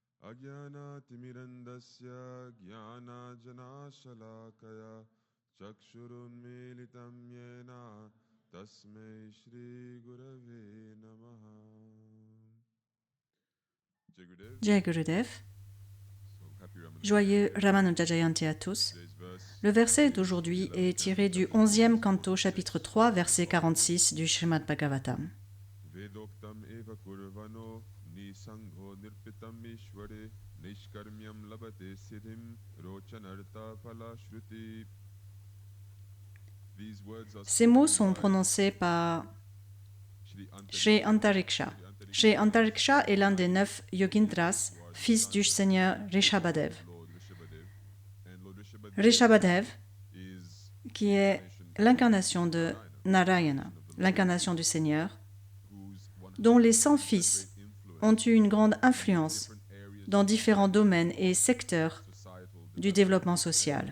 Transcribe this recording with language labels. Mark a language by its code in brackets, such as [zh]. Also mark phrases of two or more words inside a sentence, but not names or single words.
[sa] अज्ञानातिमिरन्दस्य ज्ञानाञ्जनशलाकया चक्षुरुन्मीलितं येन तस्मै श्रीगुरवे नमः. जय गुरुदेव. [fr] Joyeux Ramanuja Jayanti à tous. Le verset d'aujourd'hui est tiré du 11e canto, chapitre 3, verset 46 du Srimad Bhagavatam. [sa] वेदोक्तम् एव कुर्वाणो निःसङ्गो अर्पितम् ईश्वरे नैष्कर्म्यं लभते सिद्धिं रोचनार्था फल श्रुतिः. [fr] Ces mots sont prononcés par Shri Antariksha. Shri Antariksha est l'un des 9 Yogindras, fils du Seigneur Rishabhadev. Rishabhadev, qui est l'incarnation de Narayana, l'incarnation du Seigneur, dont les 100 fils ont eu une grande influence dans différents domaines et secteurs du développement social.